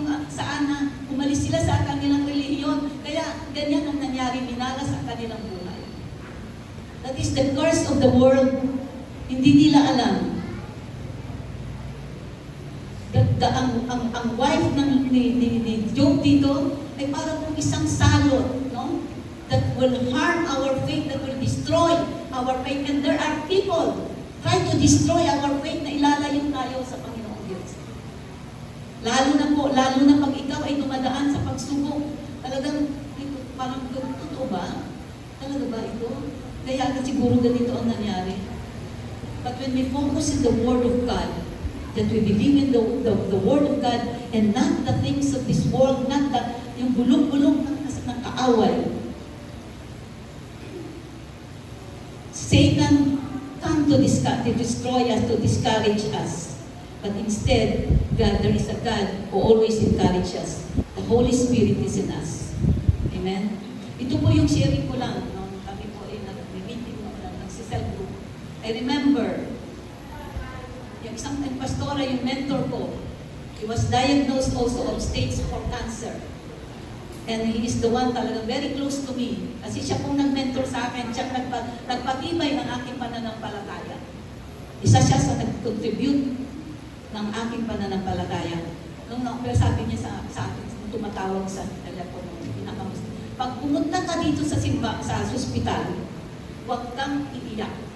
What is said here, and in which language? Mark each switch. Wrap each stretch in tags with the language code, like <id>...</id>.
<tl>saan na umalis sila sa kanilang relihiyon. Kaya ganyan ang nangyari, minalas ang kanilang buhay.</tl> <en>That is the curse of the world.</en> <tl>Hindi nila alam. Ang wife ni Job dito ay parang isang salot, no?</tl> <en>That will harm our faith, that will destroy our faith. And there are people try to destroy our faith</en> <tl>na ilalayo tayo sa Panginoong Diyos. Lalo na pag ikaw ay dumadaan sa pagsubok, talagang parang totoo ba? Talaga ba ito? Kaya siguro ganito ang nangyari.</tl> <en>But when we focus in the Word of God, that we believe in the Word of God and not the things of this world, not</en> <tl>yung bulong-bulong ng kaaway.</tl> <en>Satan come to destroy us, to discourage us. But instead, God, there is a God who always encourages us. The Holy Spirit is in us. Amen?</en> <tl>Ito po yung sharing ko lang.</tl> <en>No?</en> <tl>Kami po ay nag-meeting na nagsisel group.</tl> <en>I remember,</en> <tl>yung isang pastora, yung mentor ko,</tl> <en>he was diagnosed also of stage 4 cancer. And he is the one talagang very close to me.</en> <tl>Kasi siya pong nag-mentor sa akin, siya nagpatibay ng aking pananampalataya. Isa siya sa nag-contribute ng aking pananampalataya. Pero sabi niya sa akin, tumatawag sa telepono, pinakamusta. Pag pumunta ka dito sa hospital, huwag kang iiyak.</tl>